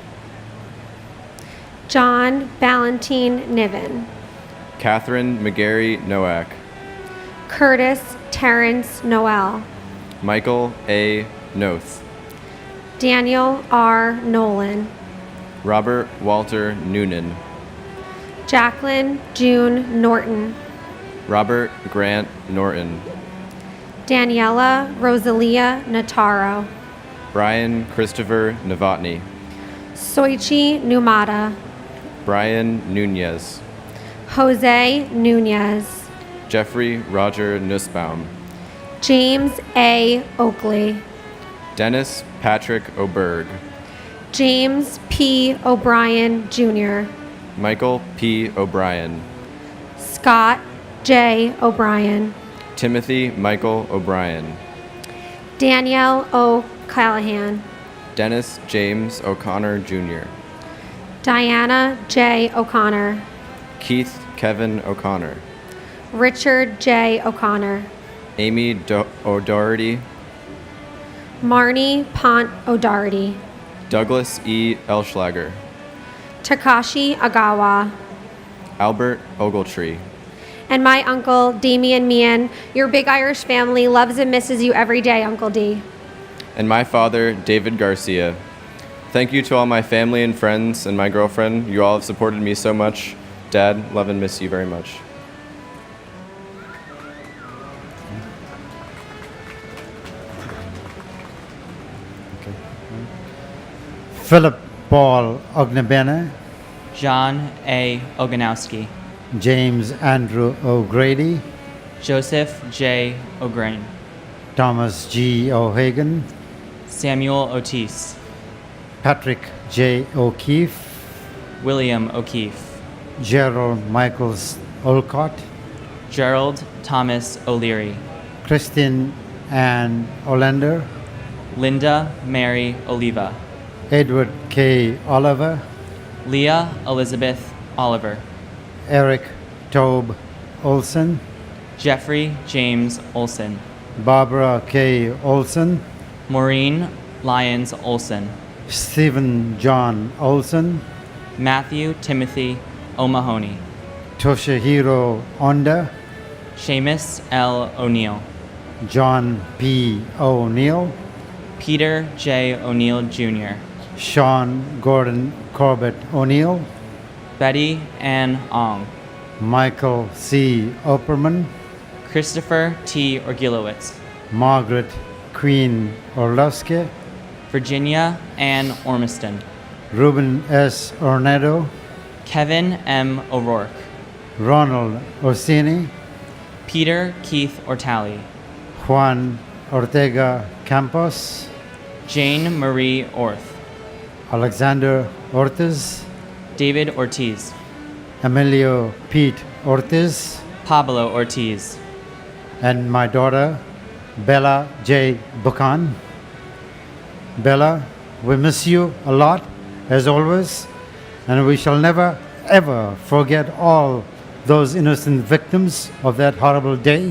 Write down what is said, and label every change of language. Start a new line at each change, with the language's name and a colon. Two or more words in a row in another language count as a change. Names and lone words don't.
English: John Valentine Niven, Catherine McGarry Nowak, Curtis Terrence Noel, Michael A. Noth, Daniel R. Nolan, Robert Walter Noonan, Jacqueline June Norton, Robert Grant Norton, Daniela Rosalia Nataro, Brian Christopher Novotny, Soichi Numata, Brian Nunez, Jose Nunez, Jeffrey Roger Nussbaum, James A. Oakley, Dennis Patrick Oberg, James P. O'Brien Jr., Michael P. O'Brien, Scott J. O'Brien, Timothy Michael O'Brien, Danielle O. Callahan, Dennis James O'Connor Jr., Diana J. O'Connor, Keith Kevin O'Connor, Richard J. O'Connor, Amy O'Doherty, Marnie Pont O'Doherty, Douglas E. Elschlager, Takashi Agawa, Albert Ogletree, and my uncle, Damian Meehan. Your big Irish family loves and misses you every day, Uncle D. and my father, David Garcia. Thank you to all my family and friends and my girlfriend. You all have supported me so much. Dad, love and miss you very much. Philip Paul Ognebene, John A. Oganowski, James Andrew O'Grady, Joseph J. O'Grain, Thomas G. O'Hagan, Samuel Otis, Patrick J. O'Keefe, William O'Keefe, Gerald Michaels Olcott, Gerald Thomas O'Leary, Christine Ann Olander, Linda Mary Oliva, Edward K. Oliver, Leah Elizabeth Oliver, Eric Tobe Olson, Jeffrey James Olson, Barbara K. Olson, Maureen Lyons Olson, Stephen John Olson, Matthew Timothy O'Mahony, Toshihiro Onda, Seamus L. O'Neill, John P. O'Neill, Peter J. O'Neill Jr., Sean Gordon Corbett O'Neill, Betty Ann Ong, Michael C. Opperman, Christopher T. Orgilowitz, Margaret Queen Orlowski, Virginia Ann Ormiston, Ruben S. Ornedo, Kevin M. O'Rourke, Ronald Orsini, Peter Keith Ortali, Juan Ortega Campos, Jane Marie Orth, Alexander Ortiz, David Ortiz, Emilio Pete Ortiz, Pablo Ortiz, and my daughter, Bella J. Buchan. Bella, we miss you a lot, as always, and we shall never, ever forget all those innocent victims of that horrible day.